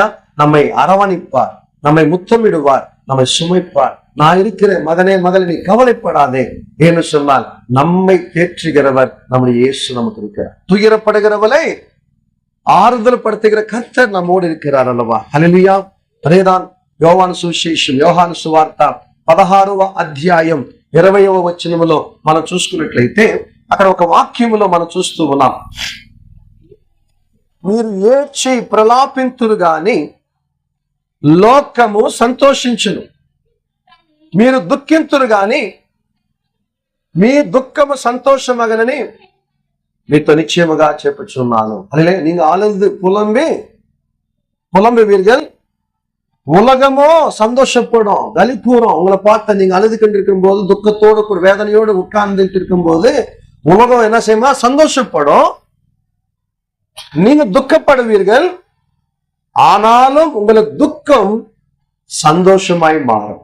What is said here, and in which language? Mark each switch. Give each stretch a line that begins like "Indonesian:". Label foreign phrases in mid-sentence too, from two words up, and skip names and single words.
Tamil: நம்மை அரவணைப்பார், நம்மை முத்தமிடுவார், நம்மை சுமைப்பார். நான் இருக்கிறேன் மகனே, மகளே, நீ கவலைப்படாதே. ஏன்னு சொன்னால் நம்மை தேற்றுகிறவர் நம்முடைய இயேசு நமக்கு இருக்கிறார். துயரப்படுகிறவளை ஆறுதல் படுத்துகிற கர்த்தர் நம்மோடு இருக்கிறார் அல்லவா. ஹல்லேலூயா.
Telugu: அதேதான் యోహాను సువిశేషం, యోహాను సువార్త 16వ అధ్యాయం 20వ వచనములో మనం చూసుకున్నట్లయితే అక్కడ ఒక వాక్యములో మనం చూస్తూ ఉన్నాం, మీరు ఏడ్చి ప్రలాపింతురు గాని లోకము సంతోషించును, మీరు దుఃఖింతురు గాని మీ దుఃఖము సంతోషమగనని మీతో నిశ్చయముగా చెప్పుచున్నాను.
Tamil: అదే நீங்க அழுது புலம்புவீர்கள், உலகமோ சந்தோஷப்படும், களி கூறும். உங்களை பார்த்த நீங்க அழுது கொண்டிருக்கும் போது, துக்கத்தோடு கூட வேதனையோடு உட்கார்ந்துட்டு இருக்கும் போது உலகம் என்ன செய்யுமா, சந்தோஷப்படும். நீங்க துக்கப்படுவீர்கள், ஆனாலும் உங்களுக்கு துக்கம் சந்தோஷமாய் மாறும்.